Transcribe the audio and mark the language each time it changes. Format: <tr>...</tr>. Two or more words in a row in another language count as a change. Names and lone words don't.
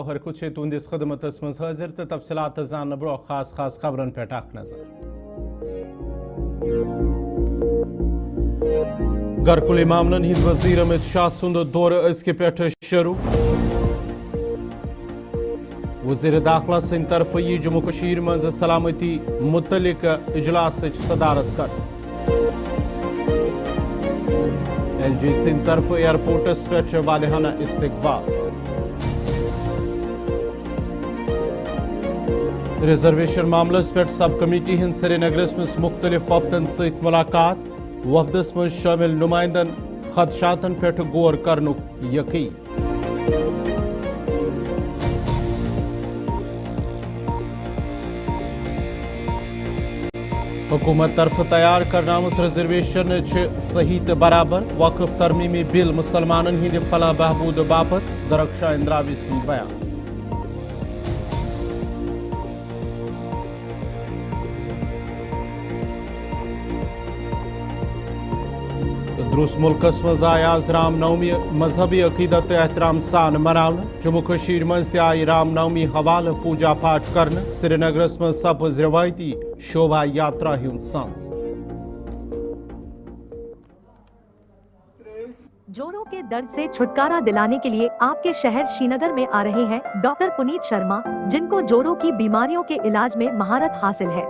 <ks>हर कुछ तुंदिस खदमतस मज हाजिर तो तफसीलात जान ब्रो खास खास खबरन पे नजर गरकुल मामलन हिंद वजीर अमित शाह सुंद दौर अजक पे शुरू वजीर दाखिला सिंध तरफ यी जम्मू कशीर मज सलामती मुतलिक इजलास सदारत कर LG सिंध तरफ एयरपोर्टस पे वालिहाना इस्तकबाल रिजर्वेशन मामलस पे सब कमेटी हिंद श्रीनगरस मज मुख्तलिफ वफदन सत मुलाकात वफदस मज शामिल नुमाइंदन खदशातन पे गौर करनुक यकीन हुकूमत तरफ तैयार करनामुस रिजर्वेशन सही तो बराबर वक्फ तरमीमी बिल मुसलमानन हिंद फलाह बहबूद बापत दरक्षा इंद्रावी सुन बयान दुरुस्त मुल्कस मज आय आज राम नवमी मजहबी अकीदत एहतराम सान मनावन जम्मू कशीर मज ते आय राम नवमी हवाले पूजा पाठ करने श्रीनगरस मज सपज रवायती शोभा यात्रा हुंद सांस</ks> <hi>जोड़ों के दर्द से छुटकारा दिलाने के लिए आपके शहर श्रीनगर में आ रहे हैं डॉक्टर पुनीत शर्मा, जिनको जोड़ों की बीमारियों के इलाज में महारत हासिल है।</hi>